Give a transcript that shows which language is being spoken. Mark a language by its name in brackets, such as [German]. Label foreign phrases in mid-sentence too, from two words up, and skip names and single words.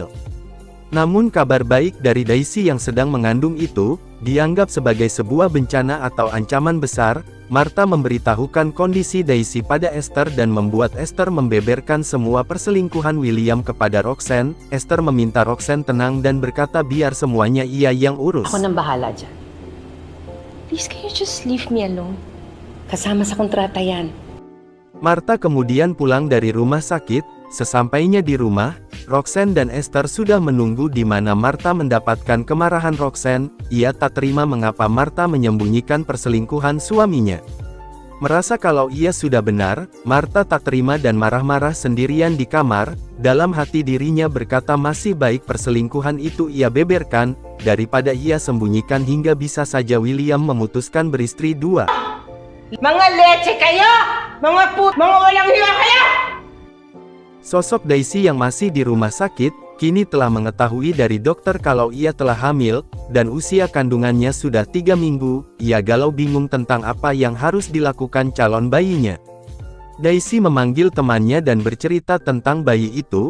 [Indonesian] Namun kabar baik dari Daisy yang sedang mengandung itu, dianggap sebagai sebuah bencana atau ancaman besar. Martha memberitahukan kondisi Daisy pada Esther dan membuat Esther membeberkan semua perselingkuhan William kepada Roxanne. Esther meminta Roxanne tenang dan berkata biar semuanya ia yang urus. [Filipino] Ako nang bahala dyan. [English] Please, can you just leave me alone? [Filipino] Kasama sa kontrata yan. [Indonesian] Martha kemudian pulang dari rumah sakit. Sesampainya di rumah, Roxanne dan Esther sudah menunggu di mana Martha mendapatkan kemarahan Roxanne. Ia tak terima mengapa Martha menyembunyikan perselingkuhan suaminya. Merasa kalau ia sudah benar, Martha tak terima dan marah-marah sendirian di kamar. Dalam hati dirinya berkata masih baik perselingkuhan itu ia beberkan, daripada ia sembunyikan hingga bisa saja William memutuskan beristri dua. [Filipino] Mga leche kayo! Mga walang hiya kayo! [Indonesian] Sosok Daisy yang masih di rumah sakit, kini telah mengetahui dari dokter kalau ia telah hamil, dan usia kandungannya sudah 3 minggu. Ia galau bingung tentang apa yang harus dilakukan calon bayinya. Daisy memanggil temannya dan bercerita tentang bayi itu.